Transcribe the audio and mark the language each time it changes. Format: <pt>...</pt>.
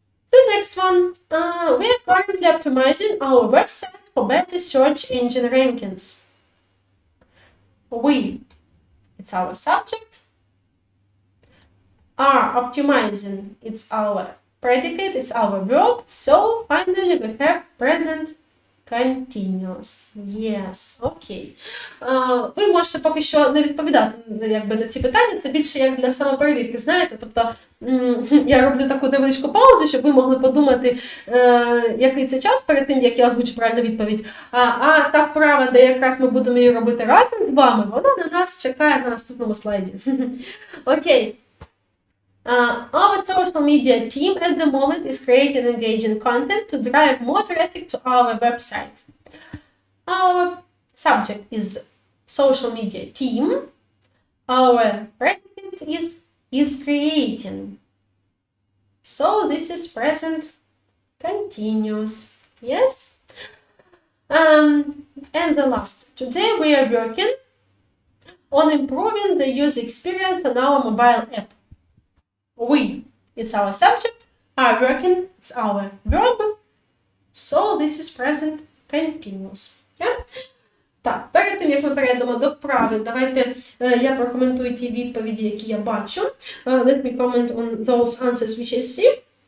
<en>The next one, we are currently optimizing our website for better search engine rankings. We, it's our subject, are optimizing, it's our predicate, it's our verb, so finally we have present continuous. Yes, okay.</en> <uk>Ви можете поки що не відповідати на ці питання, це більше як для самоперевірки, знаєте, тобто я роблю таку невеличку паузу, щоб ви могли подумати, який це час перед тим, як я озвучу правильну відповідь. А та вправа, де якраз ми будемо її робити разом з вами, вона на нас чекає на наступному слайді. Окей.</uk> <en>Our social media team at the moment is creating engaging content to drive more traffic to our website. Our subject is social media team. Our predicate is creating. So this is present continuous. Yes? And the last. Today we are working on improving the user experience on our mobile app. We, it's our subject, are working, it's our verb, so this is present continuous. Yeah?</en> <uk>Так, перед тим, як ми перейдемо до вправи, давайте я прокоментую ті відповіді, які я бачу.</uk> <en>Let me comment on those answers which I see.</en>